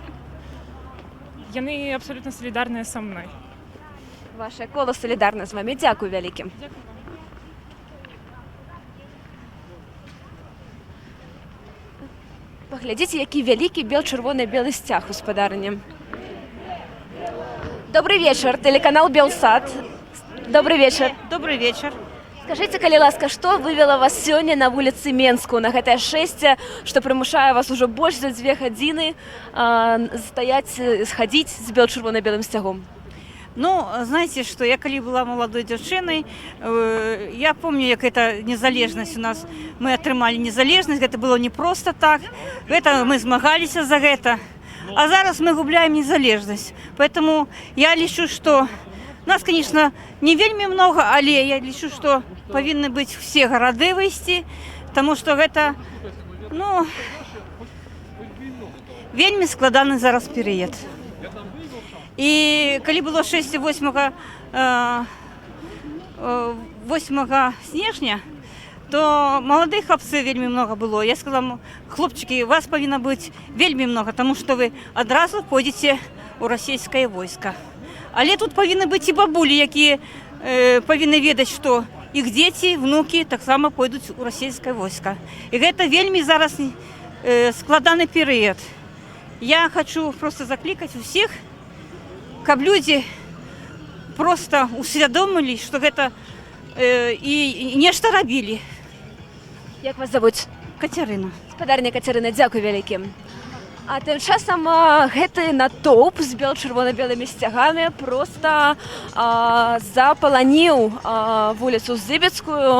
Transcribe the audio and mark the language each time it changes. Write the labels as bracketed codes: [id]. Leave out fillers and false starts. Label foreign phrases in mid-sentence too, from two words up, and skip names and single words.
[be] Яны абсалютна салідарныя са мной. Вашае кола салідарна з вамі. Дзякуй вялікі. Паглядзіце, які вялікі бел-чырвоны-белы сцяг у спадарні. [ru] Добрый вечер, телеканал Белсат. Добрый вечер. Добрый вечер. Скажите, [be] калі ласка, што вывела вас сёння на вуліцы Менску, на гэтае шэсце, што прымушае вас ужо больш за 2 гадзіны схадзіць з бел-чырвона-белым сцягом? [ru] Ну, знаете, что я когда была молодой девчиной, я помню, как эта незалежность у нас, мы отрымали незалежность, это было не просто так, это мы змагались за это, а [be] зараз мы губляем незалежность. [ru] Поэтому я лічу, что нас, конечно, не вельмі много, але я лічу, что повинны быть все города вывести, потому что это, [be] ну, вельмі складаны зараз перыяд. І калі было 6-8 снежня, то маладых хлопцаў вельмі много было. Я сказала, хлопчики, вас павінна быць вельмі много, тому што вы адразу пойдзеце ў расійскае войска. Але тут павінны быць і бабулі, якія павінны ведаць, што іх дзеці, внукі таксама пойдуць у расійскае войска. І гэта вельмі зараз складаны перыяд. Я хочу просто заклікаць усіх, каб [ru] люди просто усвядомили, что это [be] и нешта рабілі. [ru] Як вас зовут? Катерина. [be] Спадарня Катерина, дзякуй вялікі. А тым часам гэты натоўп з бел-чырвона-белымі сцягамі проста запаланіў вуліцу Зыбецкую.